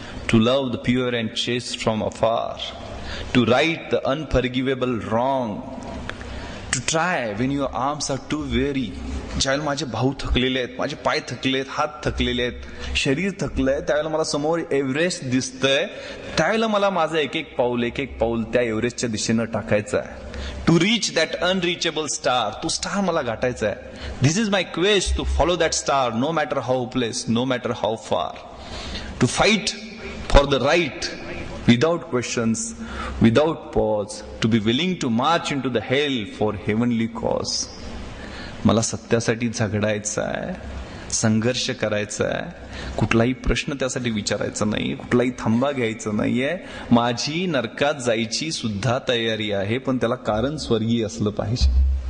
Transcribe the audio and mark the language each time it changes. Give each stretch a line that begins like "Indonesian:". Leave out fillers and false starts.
English: to love the pure and chaste from afar, to right the unforgivable wrong, to try when your arms are too weary,
Marathi: ज्यावेळेला माझे भाऊ थकलेले आहेत, माझे पाय थकले आहेत, हात थकलेले आहेत, शरीर थकलंय, त्यावेळेला मला समोर एव्हरेस्ट दिसतंय, त्यावेळेला मला माझं एक एक पाऊल त्या एव्हरेस्टच्या दिशेनं टाकायचं आहे.
English: to reach that unreachable star,
Marathi: तो स्टार मला गाठायचा आहे.
English: This is my quest, to follow that star no matter how place, no matter how far. To fight for the right without questions, without pause, to be willing to march into the hell for heavenly cause.
Marathi: मला सत्यासाठी झगडायचं आहे, संघर्ष करायचा आहे, कुठलाही प्रश्न त्यासाठी विचारायचा नाही, कुठलाही थांबा घ्यायचा नाहीये. माझी नरकात जायची सुद्धा तयारी आहे, पण त्याला कारण स्वर्गीय असलं पाहिजे.